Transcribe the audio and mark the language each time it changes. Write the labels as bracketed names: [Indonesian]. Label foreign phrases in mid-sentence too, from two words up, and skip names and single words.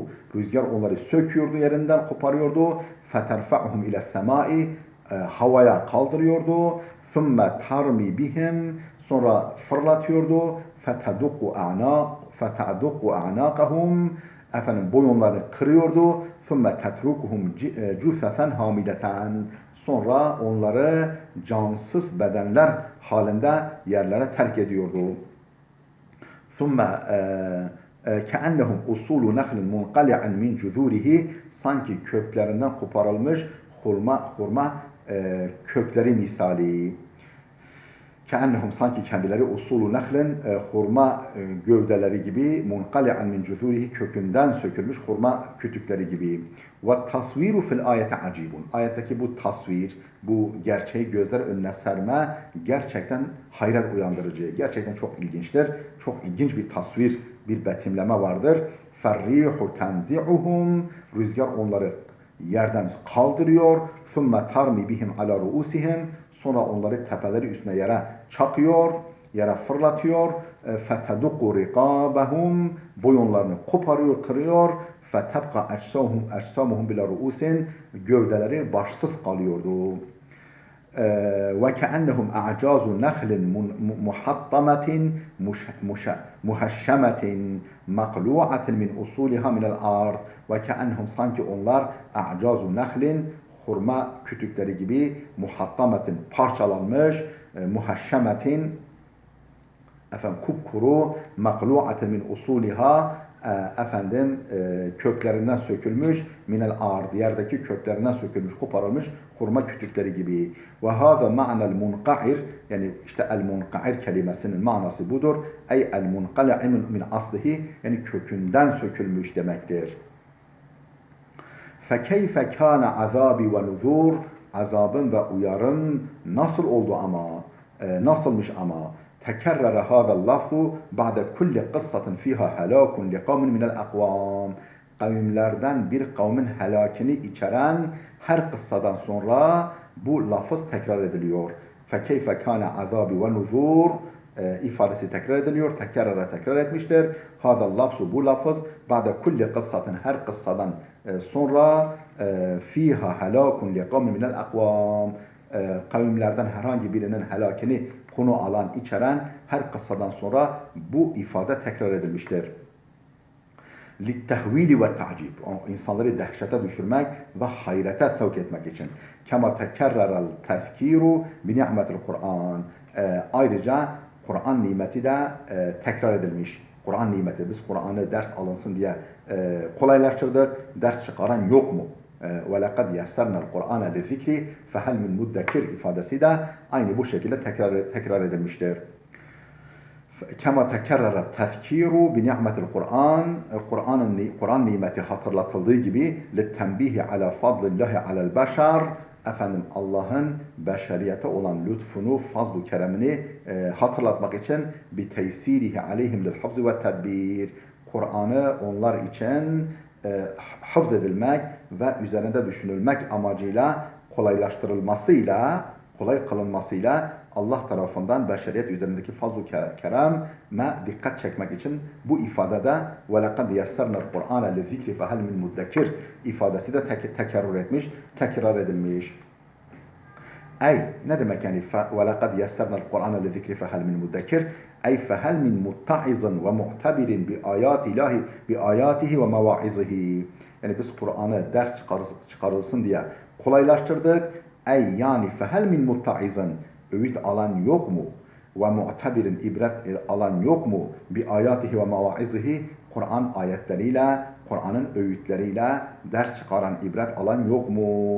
[Turkish] Rüzgar onları söküyordu, yerinden koparıyordu. [Arabic] فترفعهم إلى السماء. [Turkish] Havaya kaldırıyordu. [Arabic] ثم ترمي بهم. [Turkish] Sonra fırlatıyordu. [Arabic] فتدق أعناقهم. [Turkish] Boyunlarını kırıyordu. [Arabic] ثُمَّ تَتْرُكُهُمْ جُثَثًا هَامِدَةً. [Turkish] Sonra onları cansız bedenler halinde yerlere terk ediyordu. [Arabic] ثُمَّ كَأَنَّهُمْ أُصُولُ نَخْلٍ مُنْقَلِعًا مِنْ جُذُورِهِ. [Turkish] Sanki köklerinden koparılmış hurma kökleri misali. Keennehum sanki kendileri [Arabic] أصول نخل [Turkish] hurma gövdeleri gibi [Arabic] منقلعا من جذوره [Turkish] kökünden sökülmüş hurma kütükleri gibi. [Arabic] والتصوير في الآية عجيب. [Turkish] Ayetteki bu tasvir, bu gerçeği gözler önüne serme gerçekten hayret uyandırıcı. Gerçekten çok ilginçtir. Çok ilginç bir tasvir, bir betimleme vardır. [Arabic] فالريح تنزعهم. [Turkish] Rüzgar onları yerden kaldırıyor. [Arabic] ثُمَّ تَرْمِ بِهِمْ عَلَى رُؤُسِهِمْ. [Turkish] Sonra onları tepeleri üstüne yere çakıyor, yere fırlatıyor. [Arabic] فَتَدُقُّ رِقَابَهُمْ. [Turkish] Boyunlarını koparıyor, kırıyor. [Arabic] فَتَبْقَ اَجْسَامُهُمْ بِلَا رُؤُسٍ. [Turkish] Gövdeleri başsız kalıyordu. [Arabic] وَكَأَنَّهُمْ أَعْجَازُ نَخْلٍ مُحَطَّمَةٍ مُهَشَّمَةٍ مَقْلُوعَةٍ مِنْ أُصُولِهَا مِنَ الْأَرْضِ. [Turkish] وَكَأَنَّهُمْ sanki onlar [Arabic] أَعْجَازُ نَخْلٍ [Turkish] hurma kütükleri gibi muhattamatin parçalanmış, muhaşşemetin kupkuru, [Arabic] مقلوعة من أصولها [Turkish] köklerinden sökülmüş, [Arabic] من الأرض [Turkish] yerdeki köklerinden sökülmüş, koparılmış hurma kütükleri gibi. [Arabic] وهذا معنى المنقعر, [Turkish] yani işte el munqa'ir kelimesinin manası budur. [Arabic] أي المنقلع من أصله, [Turkish] yani kökünden sökülmüş demektir. [Arabic] فَكَيْفَ كَانَ عَذَابِ وَنُذُورِ. [Turkish] Azabım ve uyarım nasıl oldu ama, nasılmış ama. [Arabic] تَكَرَّرَ هَذَا اللَّفْظُ بَعْدَ كُلِّ قِصَّةٍ فِيهَا هَلَاكٌ لِقَوْمٍ مِنَ الْاَقْوَامِ. [Turkish] Kavimlerden bir kavmin helakini içeren her kıssadan sonra bu lafız tekrar ediliyor. [Arabic] فَكَيْفَ كَانَ عَذَابِ وَنُذُورِ [Turkish] ifadesi tekrar ediliyor, tekrar etmiştir. [Arabic] هذا اللفظ [Turkish] bu lafız, [Arabic] بعد كل قصة [Turkish] her kıssadan sonra [Arabic] فيها هلاك لقوم من الأقوام [Turkish] kavimlerden herhangi birinin helakini konu alan, içeren her kıssadan sonra bu ifade tekrar edilmiştir. [Arabic] لِلْتَهْوِيلِ وَالتَّعْجِيبِ [Turkish] insanları dehşete düşürmek ve hayrete sevk etmek için. [Arabic] كَمَا تَكَرَّرَ التَّذْكِيرُ بِنِعْمَةِ الْقُرْآنِ [Turkish] ayrıca Kur'an nimeti de tekrar edilmiş. Kur'an nimeti, biz Kur'an'ı ders alınsın diye kolaylaştırdık. Ders çıkaran yok mu? [Arabic] وَلَقَدْ يَسَّرْنَا الْقُرْآنَ لِذِّكْرِ فَهَلْ مِنْ مُدَّكِرِ [Turkish] ifadesi de aynı bu şekilde tekrar edilmiştir. [Arabic] كما تكرر التذكير بنعمة القرآن [Turkish] Kur'an nimeti hatırlatıldığı gibi [Arabic] للتنبيه على فضل الله على البشر [Turkish] efendim Allah'ın beşeriyete olan lütfunu, fazl-ı keremini hatırlatmak için [Arabic] بِتَيْسِيرِهِ عَلَيْهِمْ لِلْحَفْزِ وَالتَّدْبِيرِ [Turkish] Kur'an'ı onlar için hafız edilmek ve üzerinde düşünülmek amacıyla kolaylaştırılmasıyla, kolay kılınmasıyla Allah tarafından beşeriyet üzerindeki fazl-ı kereme dikkat çekmek için bu ifadede [Arabic] وَلَقَدْ يَسَّرْنَا الْقُرْآنَ لِذِّكْرِ فَهَلْ مِنْ مُدَّكِرِ [Turkish] ifadesi de tekrar edilmiş. Ne demek yani [Arabic] وَلَقَدْ يَسَّرْنَا الْقُرْآنَ لِذِكْرِ فَهَلْ مِنْ مُدَّكِرِ فَهَلْ مِنْ مُتَّعِظٍ وَمُعْتَبِرٍ بِآيَاتِهِ وَمَوَاعِظِهِ [Turkish] yani biz Kur'an'ı ders çıkarılsın diye kolaylaştırdık. Yani [Arabic] فهل من متعظ [Turkish] öğüt alan yok mu? [Arabic] ومعتبر [Turkish] ibret alan yok mu? [Arabic] بآياته ومواعظه [Turkish] Kur'an ayetleriyle, Kur'an'ın öğütleriyle ders çıkaran, ibret alan yok mu?